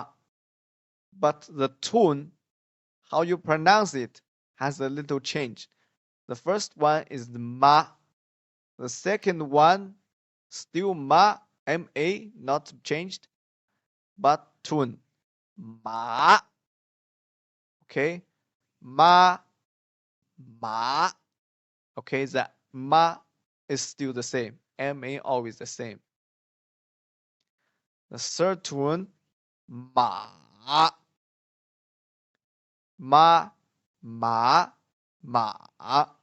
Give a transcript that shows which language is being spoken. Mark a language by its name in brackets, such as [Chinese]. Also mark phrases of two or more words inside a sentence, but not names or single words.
[English] But the tone, how you pronounce it, has a little change. The first one is the ma. The second one, still ma, ma, not changed, but tune. Ma. Okay, ma, ma. Okay, the ma is still the same. Ma always the same. The third tune, ma, ma, ma, ma.